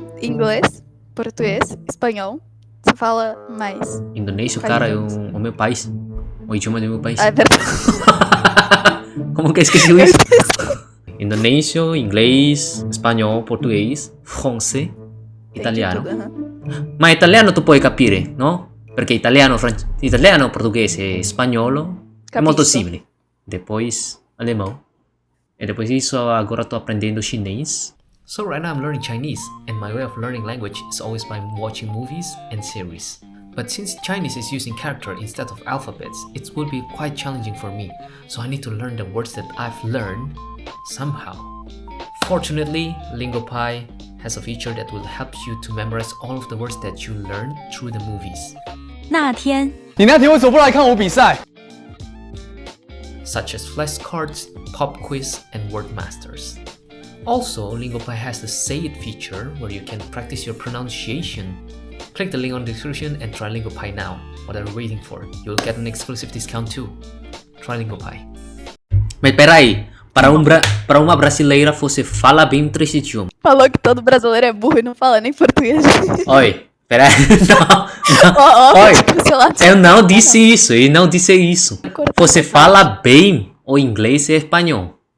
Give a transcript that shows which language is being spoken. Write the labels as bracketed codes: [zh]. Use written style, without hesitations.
[pt] ouvi inglês, português, espanhol. Você fala mais. Indonésio, Faz cara, é idiomas. o meu país. O idioma do meu país. Ah, é verdade. Como que esqueceu isso? Indonésio, inglês, espanhol, português, francês, italiano. Entendi tudo, aham. [it] Ma italiano tu puoi capire, no? Perché italiano, portoghese e spagnolo è molto Capisco. [pt] simile. Depois alemão. E depois disso agora tô aprendendo chinês. [en] So right now I'm learning Chinese, and my way of learning language is always by watching movies and series. But since Chinese is using character instead of alphabets, it will be quite challenging for me. So I need to learn the words that I've learned somehow. Fortunately, LingoPie has a feature that will help you to memorize all of the words that you learn through the movies, [zh] 那天，你那天为什么不来看我比赛？ [en] such as flashcards, pop quiz, and word masters. Also, LingoPie has the Say It feature where you can practice your pronunciation. Click the link on the description and try LingoPie now. What are you waiting for? You'll get an exclusive discount too. Try LingoPie. [pt] Mas peraí, para uma brasileira você fala bem 3 idiomas. Falou que todo brasileiro é burro e não fala nem português. Oi, peraí, não. Ó, ó, Oi. cancelado. Eu não disse isso, eu não disse isso. Você fala bem o inglês e espanhol.